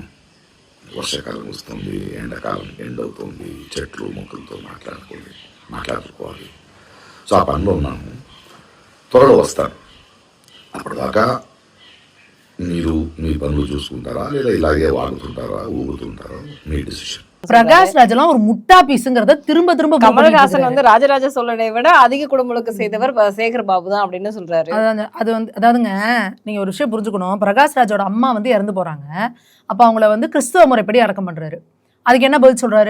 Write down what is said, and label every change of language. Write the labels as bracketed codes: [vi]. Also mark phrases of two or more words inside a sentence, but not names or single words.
[te] వర్షాకాలం వస్తుంది, ఎండాకాలం ఎండ్ అవుతుంది, చెట్లు మొక్కలతో మాట్లాడుకోవాలి. సో ఆ పనిలో ఉన్నాను, త్వరలో వస్తాను. అప్పటిదాకా మీరు మీ పనులు చూసుకుంటారా లేదా ఇలాగే వాగుతుంటారా, ఊగుతుంటారా, మీ డిసిషన్. [ta] பிரகாஷ் ராஜெல்லாம் ஒரு முட்டா பீஸுங்கிறத திரும்ப திரும்ப கமலஹாசன் வந்து ராஜராஜ சோழனை விட அதிக குடும்பங்களுக்கு செய்தவர் சேகர் பாபு தான் அப்படின்னு சொல்றாரு. அது வந்து அதாவதுங்க, நீங்க ஒரு விஷயம் புரிஞ்சுக்கணும். பிரகாஷ் ராஜோட அம்மா வந்து இறந்து போறாங்க. அப்ப அவங்கள வந்து கிறிஸ்தவ முறைப்படி அடக்கம் பண்றாரு. அதுக்கு என்ன பதில் சொல்றாரு?